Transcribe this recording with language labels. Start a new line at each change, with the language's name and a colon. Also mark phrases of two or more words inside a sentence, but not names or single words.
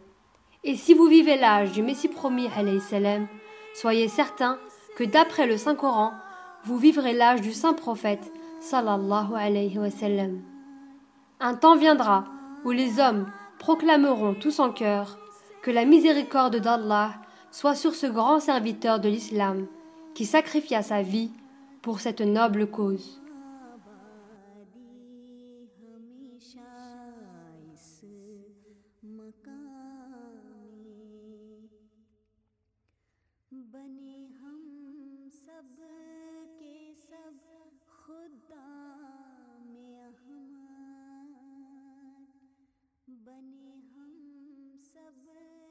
French: Et si vous vivez l'âge du Messie promis,
Arabic: عليه السلام,
French: soyez certains que d'après le Saint-Coran, vous vivrez l'âge du saint prophète,
Arabic: صلى الله عليه وسلم.
French: Un temps viendra où les hommes proclameront tous en chœur que la miséricorde d'Allah soit sur ce grand serviteur de l'islam qui sacrifia sa vie pour cette noble cause.
Urdu: بنے ہم سب کے سب خدا میں احمد بنے ہم سب